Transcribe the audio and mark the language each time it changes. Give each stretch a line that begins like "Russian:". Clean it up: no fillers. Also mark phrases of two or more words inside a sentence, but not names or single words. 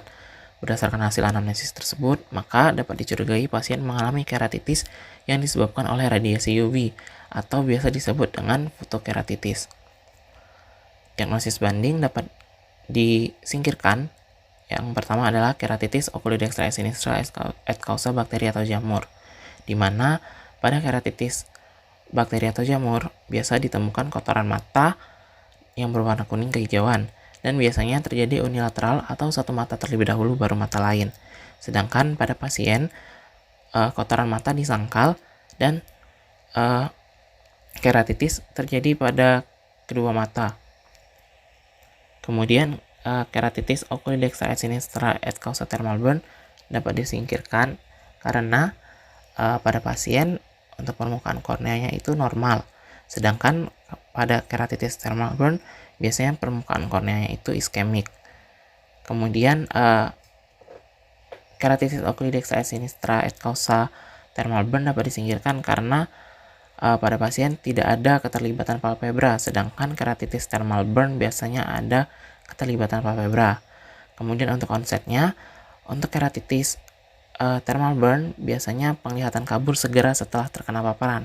Indonesian: Berdasarkan hasil anamnesis tersebut, maka dapat dicurigai pasien mengalami keratitis yang disebabkan oleh radiasi UV atau biasa disebut dengan fotokeratitis. Diagnosis banding dapat disingkirkan Yang pertama adalah keratitis
Latin: oculodextra sinistra et causa
Indonesian: bakteri atau jamur, di mana pada keratitis bakteri atau jamur biasa ditemukan kotoran mata yang berwarna kuning kehijauan, dan biasanya terjadi unilateral atau satu mata terlebih dahulu baru mata lain. Sedangkan pada pasien kotoran mata disangkal dan keratitis terjadi pada kedua mata. Kemudian keratitis
Latin: oculodextra sinistra et causa
English: thermal burn
Indonesian: dapat disingkirkan karena pada pasien untuk permukaan korneanya itu normal, sedangkan pada keratitis
English: thermal burn
Indonesian: biasanya permukaan korneanya itu iskemik. Kemudian keratitis
Latin: oculodextra sinistra et causa
English: thermal burn
Indonesian: dapat disingkirkan karena pada pasien tidak ada keterlibatan palpebra, sedangkan keratitis
English: thermal burn
Indonesian: biasanya ada keterlibatan palpebra. Kemudian untuk onsetnya, untuk keratitis
English: thermal burn
Indonesian: biasanya penglihatan kabur segera setelah terkena paparan.